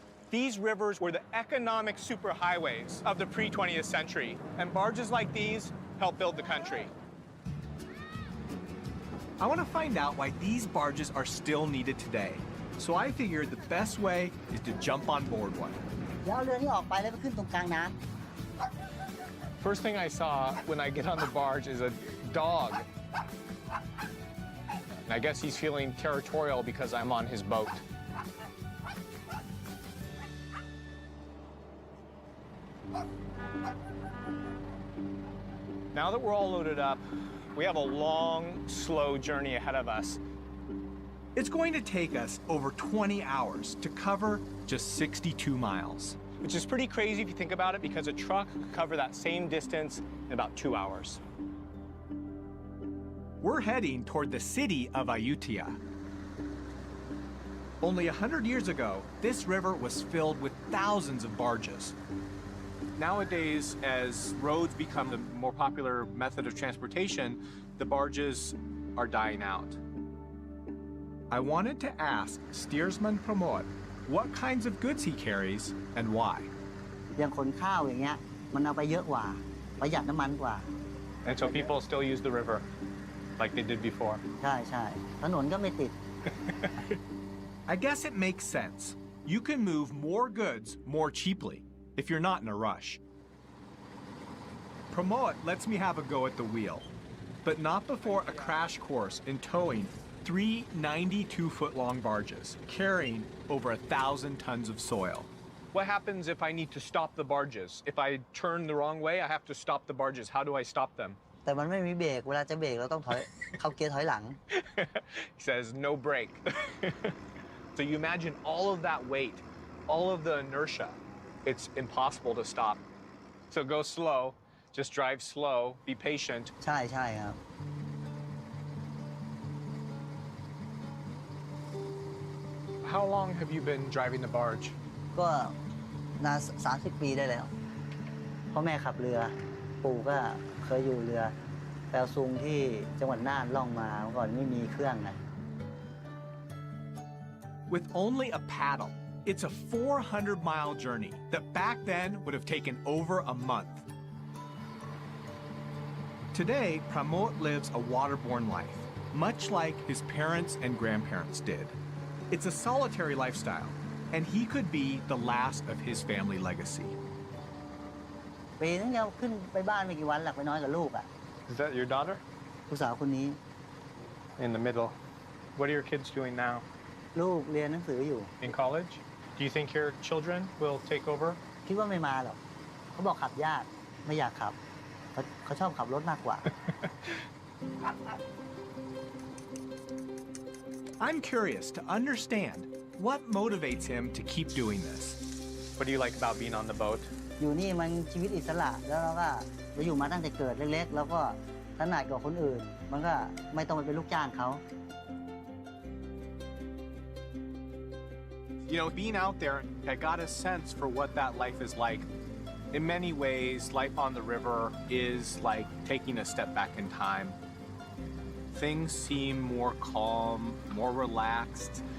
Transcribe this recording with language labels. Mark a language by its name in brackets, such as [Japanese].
[English] These rivers were the economic superhighways of the pre-20th century, and barges like these helped build the country. I want to find out why these barges are still needed today, so I figured the best way is to jump on board one. [Thai] เดี๋ยวเอาเรือนี้ออกไปแล้วไปขึ้นตรงกลางน้ำ [English] First thing I saw when I get on the barge is a dog. And I guess he's feeling territorial because I'm on his boat. Now that we're all loaded up, we have a long, slow journey ahead of us. It's going to take us over 20 hours to cover just 62 miles. Which is pretty crazy if you think about it, because a truck could cover that same distance in about 2 hours. We're heading toward the city of Ayutthaya. Only 100 years ago, this river was filled with thousands of barges. Nowadays, as roads become the more popular method of transportation, the barges are dying out. I wanted to ask steersman Pramod what kinds of goods he carries and why. [Thai] อย่างขนข้าวอย่างเงี้ยมันเอาไปเยอะกว่าประหยัดน้ำมันกว่า [English] And so people still use the river like they did before. [Thai] ใช่ใช่ถนนก็ไม่ติด [English] I guess it makes sense. You can move more goods more cheaply if you're not in a rush. Pramod lets me have a go at the wheel, but not before a crash course in towing 3 92-foot-long barges carrying over 1,000 tons of soil. What happens if I need to stop the barges? If I turn the wrong way, I have to stop the barges. How do I stop them? [Thai] แต่มันไม่มีเบรกเวลาจะเบรกเราต้องถอย เข้าเกียร์ถอยหลัง [English] He says, no brake. So you imagine all of that weight, all of the inertia. It's impossible to stop. So go slow, just drive slow, be patient. [Thai] ใช่ใช่ครับ [English] How long have you been driving the barge? [Thai] ก็นาน30 ปีได้แล้วพ่อแม่ขับเรือปู่ก็เคยอยู่เรือแปลซุงที่จังหวัดน่านล่องมาเมื่อก่อนไม่มีเครื่องไง [English] With only a paddle, it's a 400-mile journey that back then would have taken over a month. Today, Pramod lives a waterborne life, much like his parents and grandparents did. It's a solitary lifestyle, and he could be the last of his family legacy. [Thai] ปีนึงจะขึ้นไปบ้านไม่กี่วันหลักไปน้อยกับลูกอ่ะ [English] Is that your daughter? [Thai] ลูกสาวคนนี้ [English] In the middle. What are your kids doing now? [Thai] ลูกเรียนหนังสืออยู่ [English] In college? Do you think your children will take over? [Thai] คิดว่าไม่มาหรอกเขาบอกขับยากไม่อยากขับเขาชอบขับรถมากกว่า [English] I'm curious to understand what motivates him to keep doing this. What do you like about being on the boat? [Thai] อยู่นี่มันชีวิตอิสระแล้วเราก็เราอยู่มาตั้งแต่เกิดเล็กๆแล้วก็ถนัดกว่าคนอื่นมันก็ไม่ต้องไปเป็นลูกจ้างเขา [English] You know, being out there, I got a sense for what that life is like. In many ways, life on the river is like taking a step back in time. Things seem more calm, more relaxed.